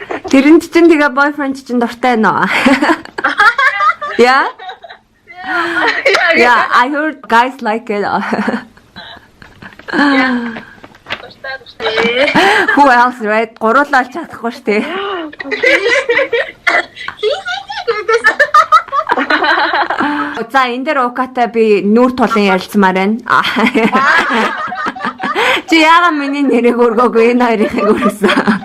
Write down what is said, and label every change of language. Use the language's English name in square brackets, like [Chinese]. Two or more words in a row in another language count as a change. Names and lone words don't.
[Mongolian] Тэрэнд чинь тэгээ boyfriend чинь дуртай нөө. [English] Yeah? Yeah, I heard guys like it. Who else, right? [Mongolian] Гуруулаад чадахгүй шүү дээ. За энэ дээр укатай би нүүр тулын ярилцмаар байна. Чи яагаад миний нэрийг өргөөгүй энэ хоёрыг өргөсөн?